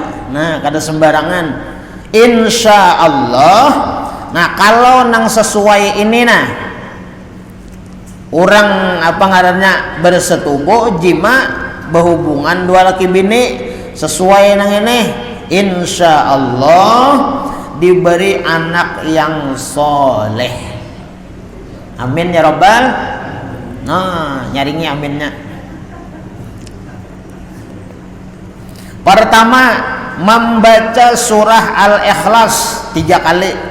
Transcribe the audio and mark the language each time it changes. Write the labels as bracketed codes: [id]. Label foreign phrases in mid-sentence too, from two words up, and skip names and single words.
[bjn] Nah kada sembarangan. [ar] Insya Allah. [bjn] Nah kalau nang sesuai ini nah, orang apa ngarannya bersetubuh, jima, berhubungan dua laki bini sesuai nang ini, [ar] insya Allah [bjn] diberi anak yang soleh. [ar] Amin ya Rabbal. [bjn] Nah nyaringi aminnya. Pertama membaca surah Al-Ikhlas 3 kali.